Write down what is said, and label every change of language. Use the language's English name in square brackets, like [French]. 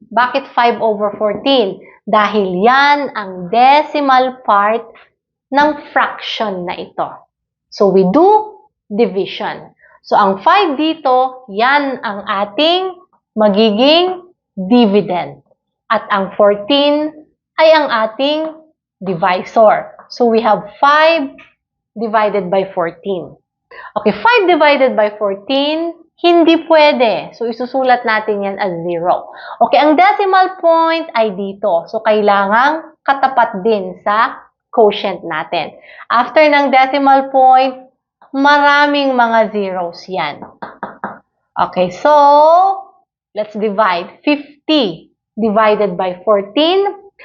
[Filipino] Bakit 5 over 14? Dahil yan ang decimal part ng fraction na ito. [English] So, we do division. [Filipino] So, ang 5 dito, yan ang ating magiging dividend. At ang 14 ay ang ating divisor. [English] So, we have 5 divided by 14. [Filipino] Okay, 5 divided by 14, hindi pwede. So, isusulat natin yan as 0. Okay, ang decimal point ay dito. So, kailangang katapat din sa quotient natin. After ng decimal point, maraming mga zeros yan. [English] Okay, so, let's divide. 50 divided by 14.